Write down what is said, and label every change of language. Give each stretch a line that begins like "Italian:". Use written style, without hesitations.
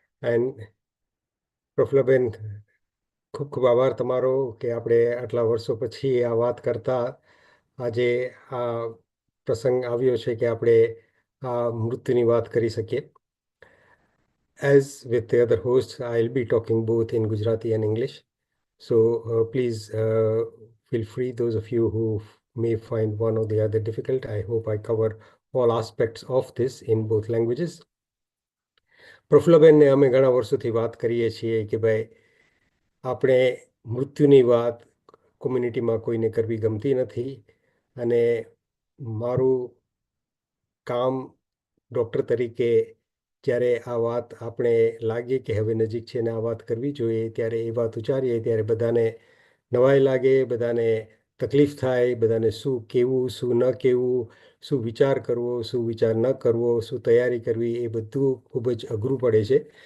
Gujarati: And Profulaben, ખૂબ ખૂબ આભાર તમારો કે આપણે આટલા વર્ષો પછી આ વાત કરતા આજે આ પ્રસંગ આવ્યો છે કે આપણે આ મૃત્યુની વાત કરી શકીએ.
English: As with the other hosts, I'll be talking both in Gujarati and English. So please feel free, those of you who may find one or the other difficult. I hope I cover all aspects of this in both languages.
Gujarati: પ્રફુલ્લબેનને અમે ઘણા વર્ષોથી વાત કરીએ છીએ કે ભાઈ આપણે મૃત્યુની વાત કોમ્યુનિટીમાં કોઈને કરવી ગમતી નથી અને મારું કામ ડૉક્ટર તરીકે જ્યારે આ વાત આપણે લાગે કે હવે નજીક છે ને આ વાત કરવી જોઈએ ત્યારે એ વાત ઉચ્ચારીએ ત્યારે બધાને નવાઈ લાગે, બધાને તકલીફ થાય, બધાને શું કહેવું, શું ન કહેવું, શું વિચાર કરવો, શું વિચાર ન કરવો, શું તૈયારી કરવી, એ બધું ખૂબ જ અઘરું પડે છે.